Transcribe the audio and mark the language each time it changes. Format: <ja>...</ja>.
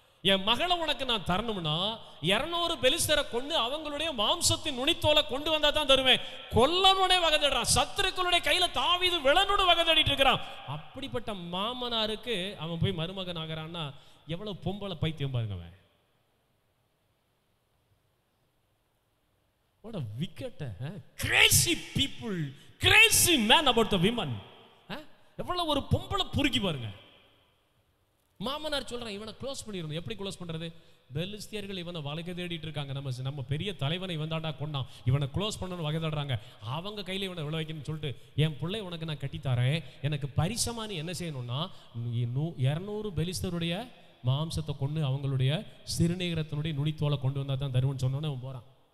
<ta>என் மகளை உனக்கு நான் தரணும்னா 200 பெலிஸ்தரை கொண்டு அவங்களுடைய மாம்சத்தின் நுனித்தோலை கொண்டு வந்தா தான் தருவேன். கொல்லனுடனே வகை தேடுறான். சத்துருக்களுடைய கையில தாவீது விழனோடு வகை தேடிட்டு இருக்கிறான். அப்படிப்பட்ட மாமனாருக்கு அவன் போய் மருமகன் ஆகிறான்னா எவ்வளவு பொம்பளை பைத்தியம் பாருங்க அவன்.</ta> <en>What a wicked, crazy people, crazy man about the women.</en> <ta>எவ்வளவு ஒரு பொம்பளை பொறுக்கி பாருங்க. மாமனார் சொல்றான் இவனை க்ளோஸ் பண்ணிடணும். எப்படி க்ளோஸ் பண்றது? பெலிஸ்தியர்கள் இவனை வளைக்க தேடிட்டு இருக்காங்க. நம்ம பெரிய தலைவனை இவன் தாண்டா கொண்டான், இவனை க்ளோஸ் பண்ணணும் வகை தேடுறாங்க. அவங்க கையில இவனை விழ வைக்கணும்னு சொல்லிட்டு என் பிள்ளை உனக்கு நான் கட்டித்தரேன், எனக்கு பரிசமா நீ என்ன செய்யணும்னா 200 பெலிஸ்தருடைய மாம்சத்தை கொண்டு அவங்களுடைய சிறுநீரத்தினுடைய நுனித்தோலை கொண்டு வந்தா தான் தருவன்னு சொன்னோன்னு அவன் போறான்.</ta>